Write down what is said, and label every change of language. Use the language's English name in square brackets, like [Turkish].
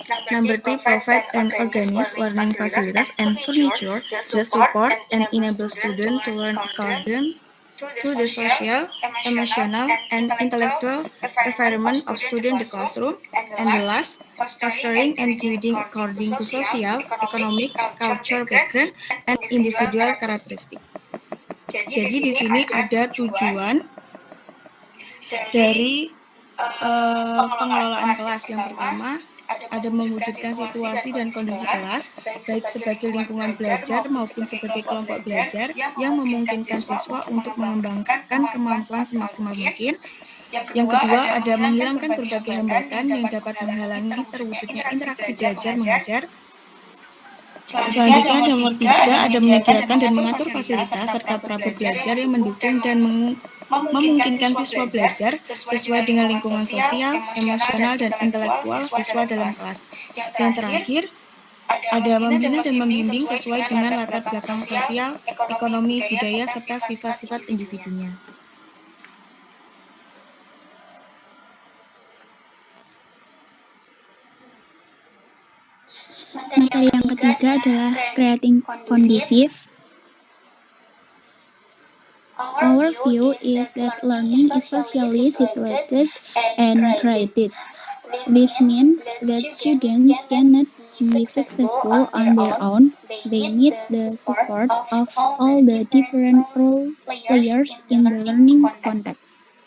[English] Number three, provide and organize learning facilities and furniture that support and enable students to learn according to the social, emotional, and intellectual environment of students in the classroom. And the last, fostering and building according to social, economic, cultural background, and individual characteristic. [Indonesian] Jadi di sini ada tujuan dari pengelolaan kelas. Yang pertama, ada mewujudkan situasi dan kondisi kelas, baik sebagai lingkungan belajar maupun sebagai kelompok belajar yang memungkinkan siswa untuk mengembangkan kemampuan semaksimal mungkin. Yang kedua, ada menghilangkan berbagai hambatan yang dapat menghalangi terwujudnya interaksi belajar mengajar. Selanjutnya, ada nomor 3, ada menyediakan dan mengatur fasilitas serta perabot belajar yang mendukung dan memungkinkan siswa belajar sesuai dengan lingkungan sosial, emosional, dan intelektual siswa dalam kelas. Yang terakhir, ada membina dan membimbing sesuai dengan latar belakang sosial, ekonomi, budaya, serta sifat-sifat individunya. Materi yang ketiga adalah creating conducive. [English] Our view is that learning is socially situated and created. This means that students cannot be successful on their own, they need the support of all the different role players in the learning context.